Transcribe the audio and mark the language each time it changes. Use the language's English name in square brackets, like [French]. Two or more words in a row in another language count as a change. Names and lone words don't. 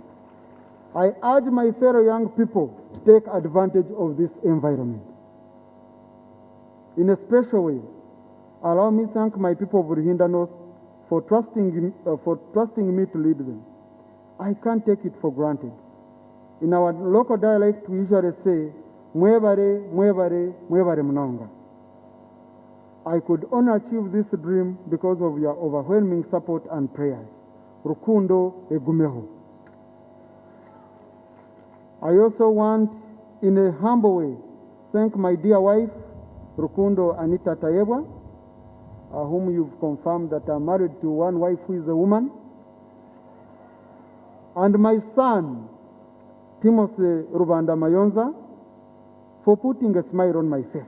[English] I urge my fellow young people to take advantage of this environment. In a special way, allow me to thank my people of Ruhinda North for trusting me to lead them. I can't take it for granted. In our local dialect, we usually say, [Nyankole] mwebare, mwebare, mwebare mnonga. [English] I could only achieve this dream because of your overwhelming support and prayers. [Nyankole] Rukundo egumeho. [English] I also want, in a humble way, thank my dear wife, Rukundo Anita Tayebwa, whom you've confirmed that I'm married to one wife who is a woman, and my son, Timothy Rubanda Mayonza, for putting a smile on my face.